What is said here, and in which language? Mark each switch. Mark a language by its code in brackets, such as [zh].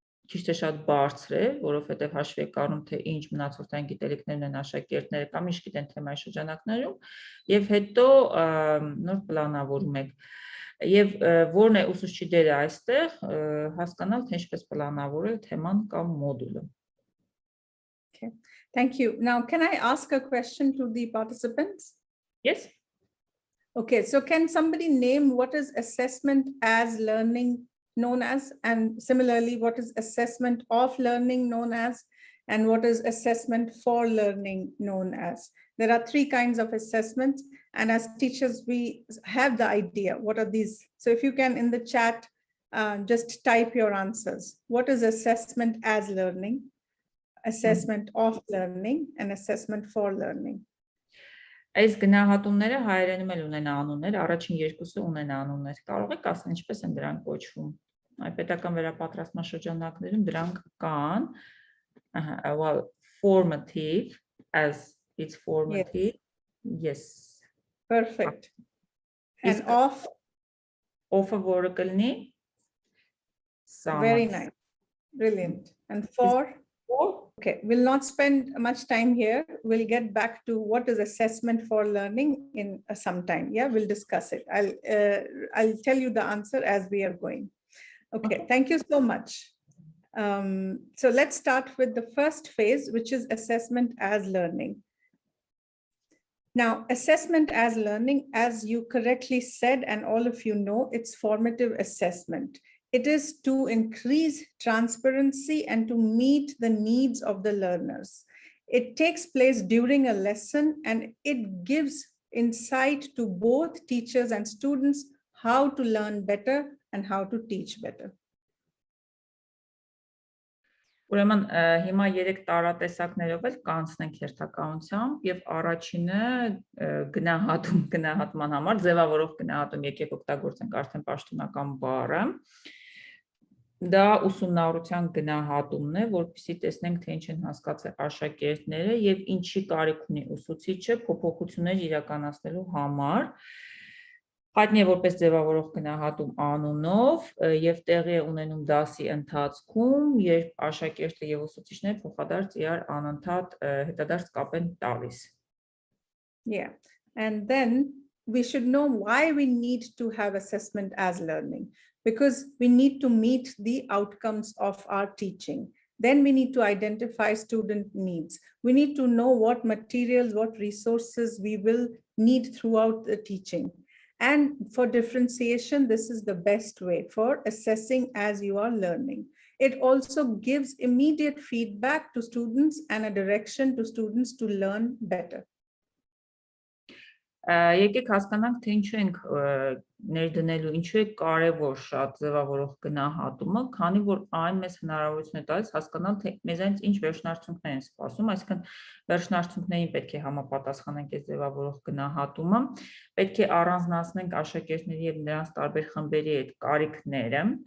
[hy] քիչ թե շատ բարձր է, որովհետեւ հաշվի եք առնում թե ինչ մնացորդային գիտելիքներն են աշակերտները կամ ինչ գիտեն թեմայի շրջանակներում, եւ հետո նոր պլանավորում եք։ Եվ որն է ուսուցչի դերը այստեղ, հասկանալ թե ինչպես պլանավորել թեման կամ մոդուլը։ [en] Okay, thank you. Now, can I ask a question to the participants? Yes. Okay, so can somebody name what is assessment as learning known as, and similarly, what is assessment of learning known as, and what is assessment for learning known as? There are three kinds of assessments, and as teachers, we have the idea what are these. So if you can in the chat, just type your answers. What is assessment as learning, assessment of learning, and assessment for learning? [hy] Այս գնահատումները հայերենում էլ ունեն անուններ, առաջին երկուսը ունեն անուններ, կարող եք ասել ինչպես են դրանք կոչվում։ Այդ պետական վերապատրաստման շրջանակներում դրանք կան, [en] well, formative, as it's formative, yes. Perfect. And [hy] of-ը որը կլինի, [en] very nice, brilliant. And for? Okay, we'll not spend much time here. We'll get back to what is assessment for learning in some time. Yeah, we'll discuss it. I'll tell you the answer as we are going. Okay, thank you so much. So let's start with the first phase, which is assessment as learning. Now, assessment as learning, as you correctly said, and all of you know, it's formative assessment. It is to increase transparency and to meet the needs of the learners. It takes place during a lesson and it gives insight to both teachers and students how to learn better and how to teach better. [hy] Ուրեմն հիմա երեք տարատեսակներով էլ կանցնենք հերթականությամբ եւ առաջինը գնահատման համար ձևավորող գնահատում եկեք օգտագործենք արդեն պաշտոնական բառը դա ուսումնառության գնահատումն է որպեսզի տեսնենք թե ինչ են հասկացել աշակերտները եւ ինչի կարիք ունի ուսուցիչը փոփոխություններ իրականացնելու համար Հայտնի է որպես ձևավորող գնահատում անունով եւ տեղի է ունենում դասի ընթացքում, երբ աշակերտը եւ ուսուցիչները փոխադարձ իրար անընդհատ հետադարձ կապ են տալիս. [en] Yeah, and then we should know why we need to have assessment as learning, because we need to meet the outcomes of our teaching. Then we need to identify student needs. We need to know what materials, what resources we will need throughout the teaching. And for differentiation, this is the best way for assessing as you are learning. It also gives immediate feedback to students and a direction to students to learn better. [hy] Եկեք հասկանանք, թե ինչու ենք ներդնելու, ինչու է կարևոր շատ ձևավորող գնահատումը, քանի որ այն մեզ հնարավորություն է տալիս հասկանալ, թե մեզանից ինչ վերջնարդյունքներ են սպասում, այսինքն վերջնարդյունքներին պետք է համապատասխանենք այս ձևավորող գնահատումը, պետք է առանձնացնենք աշակերտների եւ նրանց տարբեր խմբերի այդ կարիքները,